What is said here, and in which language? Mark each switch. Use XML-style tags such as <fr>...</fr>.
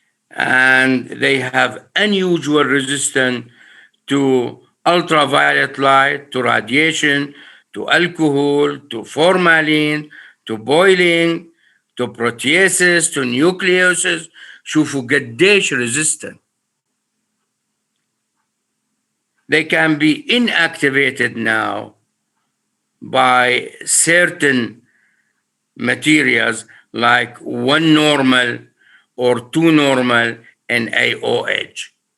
<en>And they have unusual resistance to ultraviolet light, to radiation, to alcohol, to formalin, to boiling, to proteases, to nucleosis.</en> <ar>شوفوا قديش resistant.</ar> <en>They can be inactivated now by certain materials like 1 normal or 2 normal NaOH.</en>